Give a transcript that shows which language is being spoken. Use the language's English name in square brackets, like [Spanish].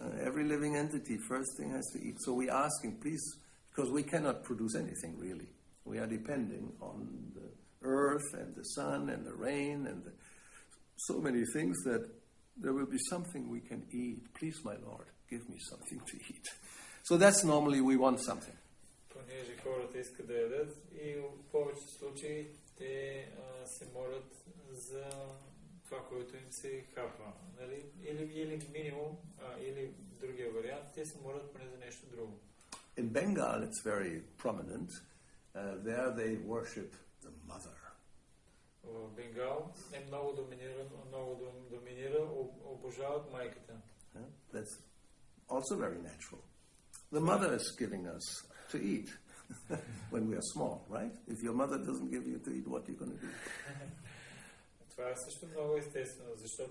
[English] Every living entity, first thing has to eat. So we're asking, please, because we cannot produce anything really. We are depending on the earth and the sun and the rain and so many things that there will be something we can eat. Please, my Lord, give me something to eat. So that's normally we want something. [Bulgarian] Понеже хората искат да ядат и в повечето случаи те се молят за това, което им се хапва. Нали? Или минимум, или другия вариант, те се молят поне за нещо друго. [English] In Bengal, it's very prominent. There they worship the mother. [Bulgarian] В Бенгал е много доминира, обожават майката. [English] That's also very natural. The mother is giving us to eat when we are small, right? If your mother doesn't give you to eat, what are you going to do? [Bulgarian] Това е също много естествено, защото...